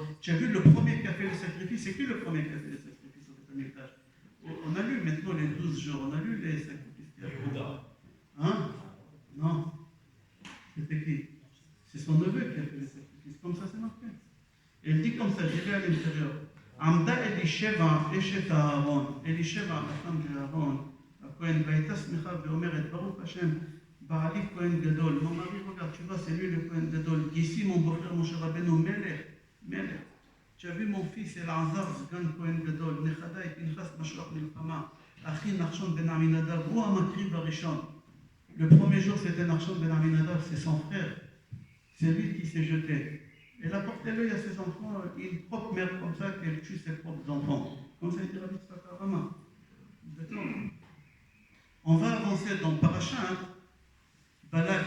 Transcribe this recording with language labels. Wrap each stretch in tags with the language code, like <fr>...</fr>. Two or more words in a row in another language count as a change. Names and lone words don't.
<fr>Tu as vu le premier qui a fait le sacrifice, c'est qui le premier qui a fait le sacrifice au</fr> <he>בית המקדש?</he> <fr>On a lu maintenant les 12 jours, on a lu les sacrifices. Hein? Non. C'était qui? C'est son neveu qui a fait les sacrifices. Comme ça, c'est marqué. Et il dit comme ça, j'irai à l'intérieur.</fr> <he>Amda et אלישבע, אשת אהרון, אלישבע, החכם של אהרון, הכהן, והייתה שמחה ואומרת, ברוך השם, בעלי כהן גדול.</he> <fr>Mon mari, regarde, tu vois, c'est lui le</fr> <he>כהן גדול.</he> <fr>Ici, mon beau-frère,</fr> <he>Moshe Rabbeinu, מלך.</he> <fr>Tu as vu mon fils,</fr> <he>אלעזר, סגן כהן גדול, נכדיי, פנחס משוח מלחמה, אחי נחשון בן עמינדב, הוא המקריב הראשון.</he> <fr>Le premier jour, c'était Nachshon ben Aminadav, c'est son frère. C'est lui qui s'est jeté. Elle a porté l'œil à ses enfants, une propre mère comme ça, qu'elle tue ses propres enfants. Comme ça, il dit Rabbi Tzfak Arama. D'accord. On va avancer dans</fr> <he>פרשת בלק.</he>